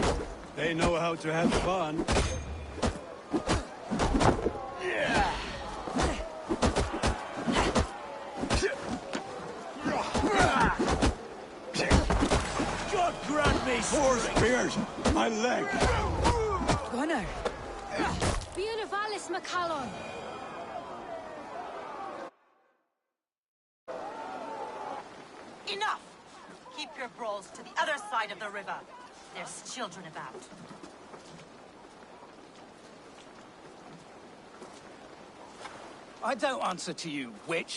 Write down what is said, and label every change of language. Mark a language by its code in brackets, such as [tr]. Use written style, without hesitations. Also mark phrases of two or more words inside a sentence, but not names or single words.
[en] They know how to have fun. God grant me Four spears! My leg! Gunnar! Bionavalis Macallon. Enough! Keep your brawls to the other side of the river. There's children about. I don't answer to you, witch.